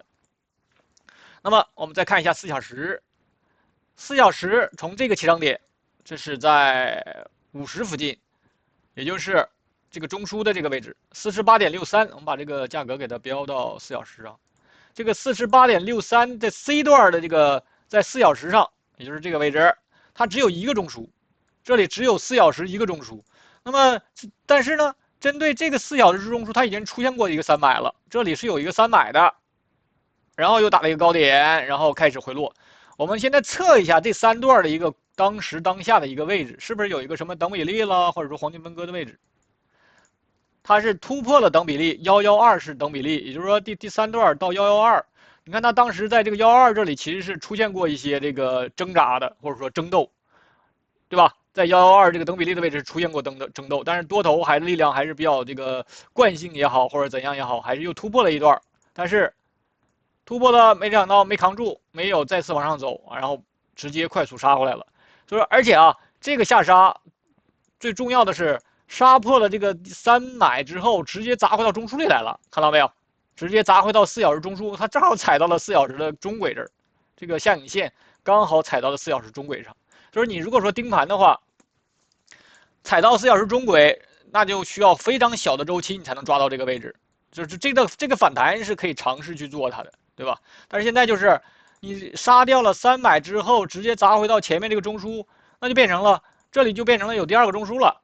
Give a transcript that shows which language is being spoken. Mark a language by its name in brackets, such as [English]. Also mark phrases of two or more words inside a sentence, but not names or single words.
[Chinese] 那麼我們再看一下4小時，4小時從這個起漲點，這是在50附近，也就是這個中樞的這個位置，48.63，我們把這個價格給它標到4小時上，這個48.63在 C 段的這個在4小時上，也就是這個位置，它只有一個中樞，這裡只有4小時一個中樞。那麼但是呢，針對這個4小時中樞，它已經出現過一個3買了，這裡是有一個3買的，然後又打了一個高點，然後開始回落。我們現在測一下這3段的一個當時當下的一個位置，是不是有一個什麼等比例了，或者說黃金分割的位置？它是突破了等比例，112是等比例，也就是說第3段到112，你看它當時在這個112這裡其實是出現過一些這個掙扎的，或者說爭鬥。 对吧？在112这個等比例的位置出現過爭鬥，但是多頭力量還是比較這個慣性也好，或者怎樣也好，還是又突破了一段，但是突破了沒想到沒扛住，沒有再次往上走，然後直接快速殺回來了。所以說，而且啊，這個下殺最重要的是殺破了這個3買之後，直接砸回到中枢裡來了，看到沒有？直接砸回到4小時中枢，它正好踩到了4小時的中軌這兒，這個下影線剛好踩到了4小時中軌上。所以你如果說盯盤的話，踩到4小時中軌，那就需要非常小的周期你才能抓到這個位置。就是這個反彈是可以嘗試去做它的，對吧？但是現在就是你殺掉了3買之後，直接砸回到前面這個中樞，那就变成了這裡就變成了有第2個中樞了。